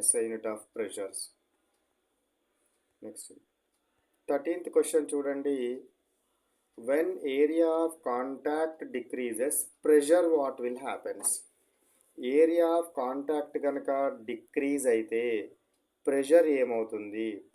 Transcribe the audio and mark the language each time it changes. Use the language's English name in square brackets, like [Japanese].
[English] SI unit of pressures. Next 13th question [Telugu] చూడండి. [English] When area of contact decreases, pressure what will happens? [Telugu] Area of contact కనుక decrease అయితే pressure ఏమవుతుంది?